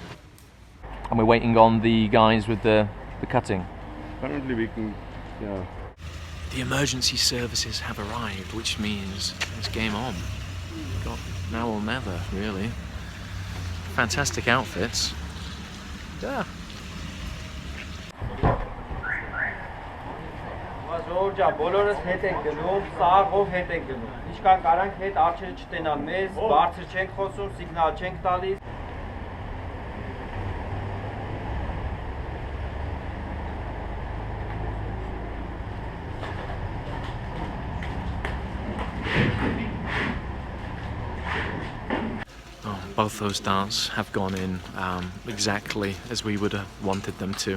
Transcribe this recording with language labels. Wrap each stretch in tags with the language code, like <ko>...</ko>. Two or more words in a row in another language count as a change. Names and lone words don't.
<en>And we're waiting on the guys with the cutting. Apparently we can, yeah. The emergency services have arrived, which means it's game on. Got now or never, really. Fantastic outfits. Yeah.</en> <hy>Ժողովուրդ բոլորս հետ ենք գնում, սաղով հետ ենք գնում։ Ինչքան կարանք հետ արջերը չտենան մեզ, բարձր չենք խոսում, սիգնալ չենք տալիս։</hy> <en>Both those darts have gone in exactly as we would have wanted them to.</en>